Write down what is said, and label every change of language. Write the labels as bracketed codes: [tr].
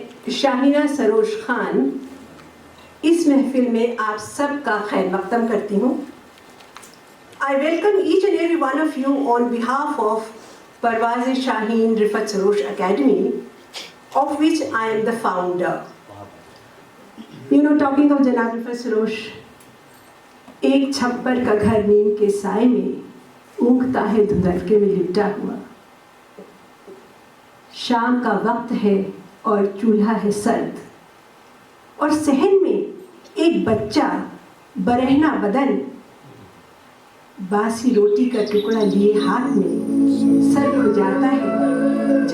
[hi] शाहीना सरोज खान इस महफिल में आप सब का खैर मकदम करती हूँ. [en] I welcome each and every one of you on behalf of Parvaz-e-Shaheen Rifat Sarosh Academy, of which I am the founder. You know, talking of Janab Rifat Sarosh, [hi] एक छप्पर का घर नीम के साए में ऊँघता है धुंधलके में लिपटा हुआ. शाम का वक्त है और चूल्हा है सर्द, और सहन में एक बच्चा बरहना बदन बासी रोटी का टुकड़ा लिए हाथ में सर खुजाता है.